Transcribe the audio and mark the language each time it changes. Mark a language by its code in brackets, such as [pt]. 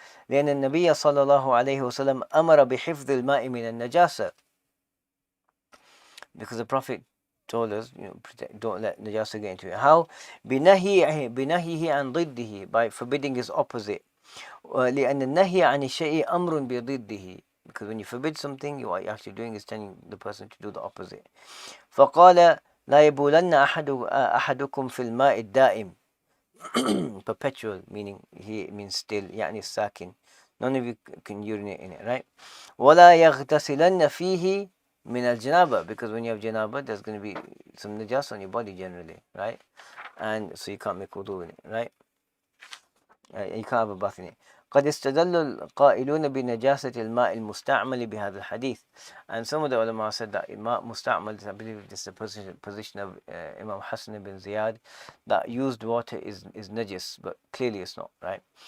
[ar] لأن النبي صلى الله عليه وسلم أمر بحفظ الماء من النجاسة, [en] because the Prophet told us, don't let najasa get into it. How? [ar] بنهيه عن ضده, [en] by forbidding his opposite. [ar] لأن النهي عن الشيء أمر بضده, [en] because when you forbid something, what you're actually doing is telling the person to do the opposite. [ar] فقال لا يبولن أحدكم في الماء الدائم, [en] perpetual, meaning he means still, [ar] يعني الساكن. [en] None of you can urinate in it, right? [ar] ولا يغتسلن فيه من الجنابة, [en] because when you have janaba, there's going to be some najas on your body generally, right? And so you can't make wudu in it, right? You can't have a bath in it. [ar] قد استدل القائلون بنجاسة الماء المستعمل بهذا الحديث, [en] and some of the ulama said that ماء مستعمل, I believe this is the position of Imam Hassan ibn Ziyad, that used water is najis, but clearly it's not, right?